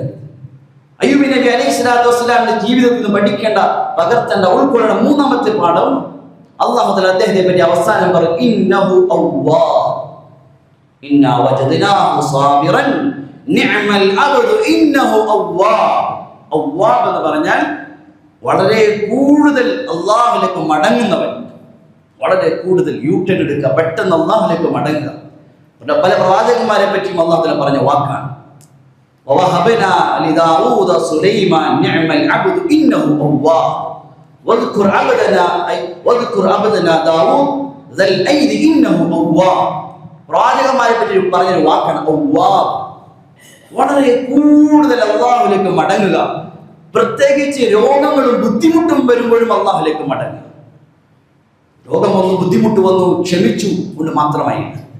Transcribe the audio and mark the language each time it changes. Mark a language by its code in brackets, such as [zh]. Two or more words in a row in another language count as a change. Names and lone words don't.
[ml] അയ്യൂബ് നബി [ar] عليه الصلاة والسلام [ml] ജീവിതത്തിൽ നിന്ന് പഠിക്കേണ്ട, പകർത്തേണ്ട, ഉൾക്കൊള്ളേണ്ട 3ാമത്തെ പാഠം, [ar] الله تعالى [ml] അദ്ദേഹത്തെ പറ്റി അവസാനം പറയും, [ar] إنه أواب إنا وجدناه صابرا نعم العبد إنه أواب. [ml] അവ്വാബ് എന്ന് പറഞ്ഞാൽ വളരെ കൂടുതൽ അല്ലാഹുവിലേക്ക് മടങ്ങുന്നവൻ, വളരെ കൂടുതൽ യൂട്ടേൺ എടുക്കുക, പെട്ടെന്ന് അല്ലാഹുവിലേക്ക് മടങ്ങുക. പല പ്രവാചകന്മാരെ പറ്റിയും [ar] الله تعالى [ml] പറഞ്ഞ വാക്കാണ്. [ar] وَوَهَبْنَا لِدَاوُودَ سُلَيْمَانَ نِعْمَ الْعَبْدُ إِنَّهُ أَوَّابٌ وَاذْكُرْ عَبْدَنَا دَاوُودَ ذَا الْأَيْدِ إِنَّهُ أَوَّابٌ. [ml] പ്രവാചകന്മാരെ പറ്റി പറഞ്ഞൊരു വാക്കാണ് അവ്വാബ്. വളരെ കൂടുതൽ അല്ലാഹുവിലേക്ക് മടങ്ങുക, പ്രത്യേകിച്ച് രോഗങ്ങളും ബുദ്ധിമുട്ടും വരുമ്പോഴും അല്ലാഹുവിലേക്ക് മടങ്ങുക. രോഗം വന്നു, ബുദ്ധിമുട്ട് വന്നു, ക്ഷമിച്ചു കൊണ്ട് മാത്രമായില്ല.